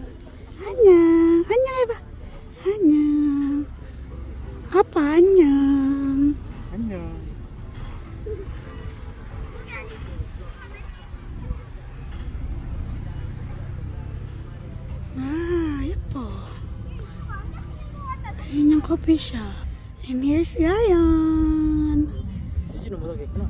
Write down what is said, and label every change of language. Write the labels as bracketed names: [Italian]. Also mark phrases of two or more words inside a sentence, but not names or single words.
[Korean] 안녕. 안녕 해봐. 안녕. 아빠 안녕. 안녕. 아, 예뻐. [Filipino] ayun yung [English] coffee shop. And here's Ryan. [Korean] 지지는 못하겠구나.